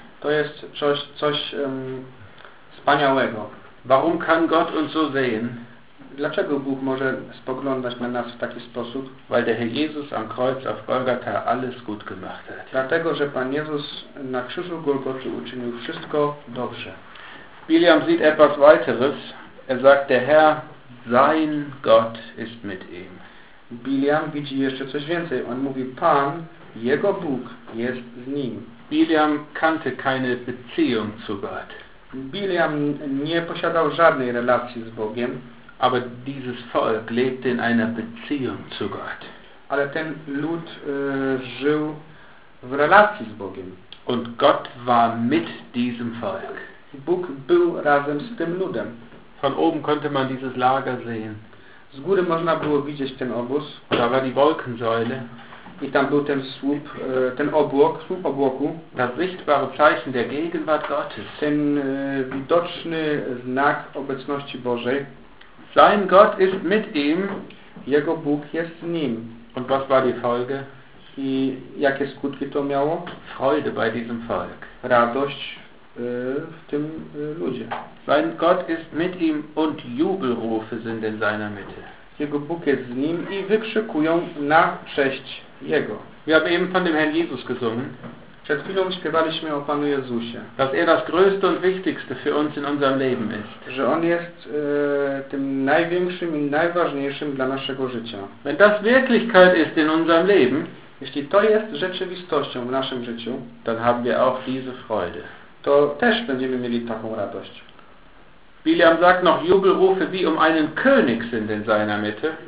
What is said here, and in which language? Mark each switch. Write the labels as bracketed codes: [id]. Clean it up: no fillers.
[pl] To jest coś wspaniałego. [de] Warum kann Gott uns so sehen? [pl] Dlaczego Bóg może spoglądać na nas w taki sposób? [de] Weil der Herr Jesus am Kreuz auf Golgatha alles gut gemacht hat. [pl] Dlatego, że Pan Jezus na krzyżu Golgoty uczynił wszystko dobrze. [de] William sieht etwas weiteres. Er sagt, der Herr, sein Gott ist mit ihm. [pl] William widzi jeszcze coś więcej. On mówi, Pan, jego Bóg jest z nim. [de] William kannte keine Beziehung zu Gott. [pl] William nie posiadał żadnej relacji z Bogiem. [de] Aber dieses Volk lebte in einer Beziehung zu Gott. [pl] Ale ten lud żył w relacji z Bogiem. [de] Und Gott war mit diesem Volk. [pl] Bóg był razem z tym ludem. [de] Von oben konnte man dieses Lager sehen. [pl] Z góry można było widzieć ten obóz. [de] Da war die Wolkensäule. [pl] I tam był ten słup, ten obłok, słup obłoku. [de] Das sichtbare Zeichen der Gegenwart Gottes. [pl] Ten widoczny znak obecności Bożej. [de] Sein Gott ist mit ihm. [pl] Jego Bóg jest z nim. [de] Und was war die Folge? [pl] I jakie skutki to miało? [de] Freude bei diesem Volk. [pl] Radość w tym ludzie. [de] Sein Gott ist mit ihm und Jubelrufe sind in seiner Mitte. [pl] Jego Bóg jest z nim i wykrzykują na cześć Jego. [de] Wir haben eben von dem Herrn Jesus gesungen. [pl] Przed chwilą śpiewaliśmy o Panu Jezusie. [de] Dass er das größte und wichtigste für uns in unserem Leben ist. [pl] Że On jest tym największym i najważniejszym dla naszego życia. [de] Wenn das Wirklichkeit ist in unserem Leben, [pl] jeśli to jest rzeczywistością w naszym życiu, [de] dann haben wir auch diese Freude. [pl] To też będziemy mieli taką radość. [de] Biliam sagt noch, Jubelrufe wie um einen König sind in seiner Mitte.